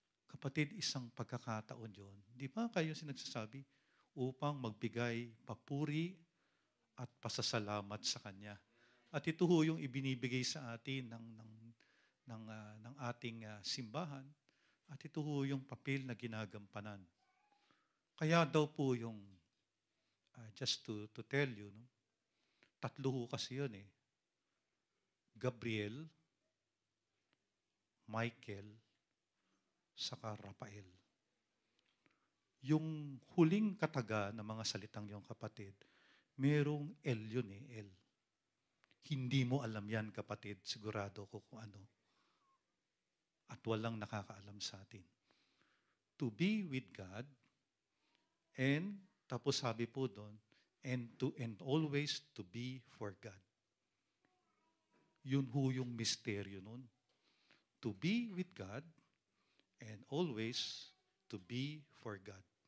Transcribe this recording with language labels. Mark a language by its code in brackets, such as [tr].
[tl] Kapatid, isang pagkakataon yun. Di ba kayo sinagsasabi? Upang magbigay papuri at pasasalamat sa Kanya. At ito ho yung ibinibigay sa atin ng ating simbahan. At ito ho yung papel na ginagampanan. Kaya daw po yung, [en] just to tell you, [tl] no? 3 ho kasi yun Gabriel, Michael, saka Rafael. Yung huling kataga ng mga salitang yung kapatid, merong L yun L. Hindi mo alam yan, kapatid. Sigurado ko kung ano. At walang nakakaalam sa atin. [en] To be with God, and, [tl] tapos sabi po doon, [en] and always to be for God. [tl] Yun ho yung misteryo nun. [en] To be with God, and always to be for God.